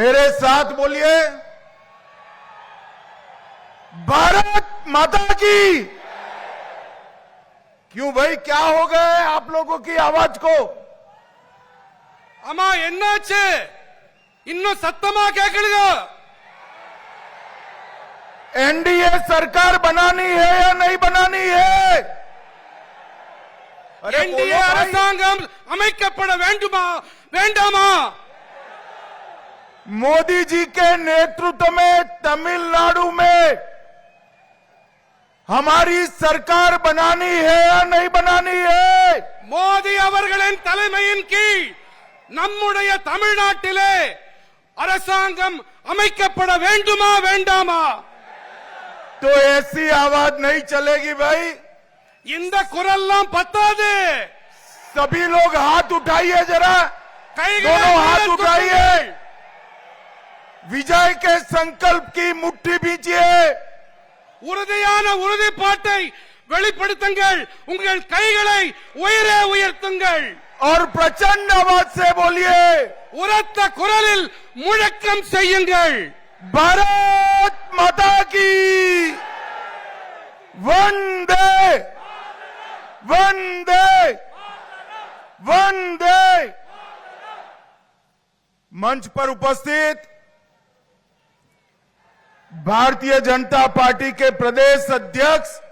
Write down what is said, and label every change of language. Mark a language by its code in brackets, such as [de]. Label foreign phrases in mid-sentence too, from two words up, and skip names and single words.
[hi] मेरे साथ बोलिए, भारत माता की। क्यों भाई, क्या हो गए आप लोगों की आवाज को? [ta] अम्मा என்னாச்சு இன்னும் சத்தமா கேட்கலங்க? [hi] एनडीए सरकार बनानी है या नहीं बनानी है? [ta] एनडीए அரசாங்கம் அமைக்கப்பட வேண்டுமா வேண்டாமா? [hi] मोदी जी के नेतृत्व में तमिलनाडु में हमारी सरकार बनानी है या नहीं बनानी है? [ta] மோடி அவர்களின் தலைமையின் கீழ் நம்முடைய தமிழ்நாட்டிலே அரசாங்கம் அமைக்கப்பட வேண்டுமா வேண்டாமா? [hi] तो ऐसी आवाज नहीं चलेगी भाई। [ta] இந்த குரல்லாம் பத்தாது। [hi] सभी लोग हाथ उठाइए, जरा दोनों हाथ उठाइए, विजय के संकल्प की मुट्ठी बीचिए, [ta] உறுதியான உறுதிப்பாட்டை வெளிப்படுத்துங்கள், உங்கள் கைகளை உயரே உயர்த்துங்கள் [hi] और प्रचंड आवाज से बोलिए, [ta] உரத்த குரலில் முழக்கம் செய்யுங்கள், [hi] भारत माता की वंदे वंदे वंदे। मंच पर उपस्थित भारतीय जनता पार्टी के प्रदेश अध्यक्ष